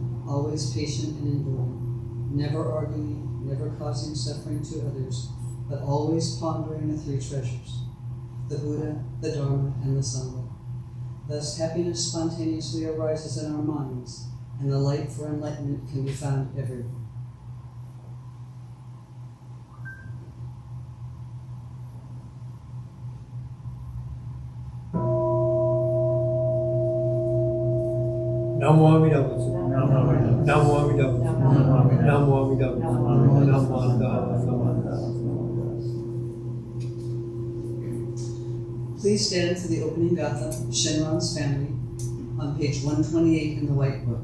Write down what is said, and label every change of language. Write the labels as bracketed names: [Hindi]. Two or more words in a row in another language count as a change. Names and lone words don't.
[English] always patient and enduring, never arguing, never causing suffering to others, but always pondering the three treasures, the Buddha, the Dharma, and the Sangha. Thus, happiness spontaneously arises in our minds, and the light for enlightenment can be found everywhere. [Japanese] Namo Amida. Namo Amida. Namo Amida. Namo Amida. Namo Amida. [English] Please stand for the opening gatha, Shinran's family, on page 128 in the White Book.